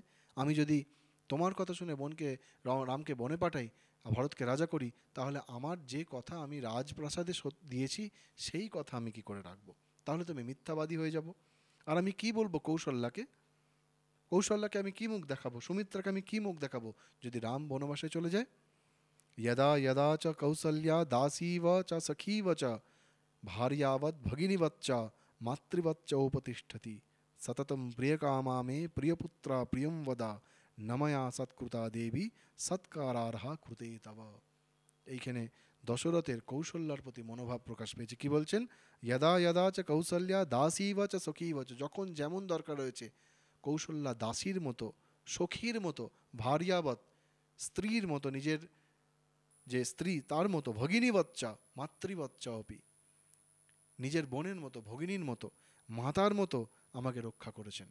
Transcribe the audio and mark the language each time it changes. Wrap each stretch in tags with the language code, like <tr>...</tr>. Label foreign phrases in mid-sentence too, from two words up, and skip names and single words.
<bn>আমি যদি তোমার কথা শুনে রামকে বনে পাঠাই, ভরতকে রাজা করি, তাহলে আমার যে কথা আমি রাজপ্রাসাদে দিয়েছি সেই কথা আমি কি করে রাখবো? তাহলে তো আমি মিথ্যাবাদী হয়ে যাব। আর আমি কি বলবো কৌশল্যাকে আমি কি মুখ দেখাবো, সুমিত্রাকে আমি কি মুখ দেখাবো যদি রাম বনবাসে চলে যায়?</bn> <sa>यदा यदा च कौसल्या दासीव च सखीव च भार्यावत् भगिनीवत् च मातृवत् च उपतिष्ठति सततं प्रियकामा मे प्रियपुत्रा प्रियं वदा नमया सत्कृता देवी सत्कारार्हा कृते तव।</sa> <bn>এইখানে দশরথের কৌশল্যার প্রতি মনোভাব প্রকাশ পেয়েছে। কি বলছেন?</bn> <sa>यदा यदा च कौसल्या दासीव च सखीव च,</sa> <bn>যখন যেমন দরকার হয়েছে কৌশল্যা দাসীর মতো, সখীর মতো, ভার্যাবৎ স্ত্রীর মতো, নিজের যে স্ত্রী তার মতো, ভগিনী বাচ্চা মাতৃবাচ্চা অপি, নিজের বোনের মতো, ভগিনীর মতো, মাতার মতো আমাকে রক্ষা করেছেন।</bn>